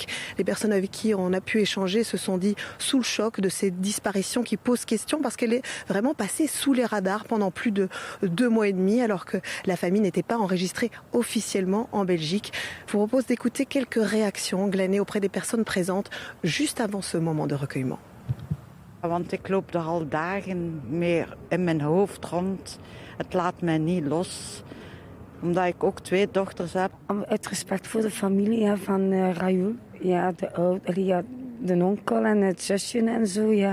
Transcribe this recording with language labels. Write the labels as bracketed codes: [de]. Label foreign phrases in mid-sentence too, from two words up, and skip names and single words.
[fr] Les personnes avec qui on a pu échanger se sont dit sous le choc de ces disparitions qui posent question parce qu'elle est vraiment passée sous les radars pendant plus de 2 mois et demi alors que la famille n'était pas enregistrée officiellement en Belgique. Je vous propose d'écouter quelques réactions glanées auprès des personnes présentes juste avant ce moment de recueillement. [nl] Want ik loop er al dagen meer in mijn hoofd rond. Het laat mij niet los. Omdat ik ook 2 dochters heb. Uit respect voor de familie van Raoul. Ja, de onkel en het zusje en zo, ja.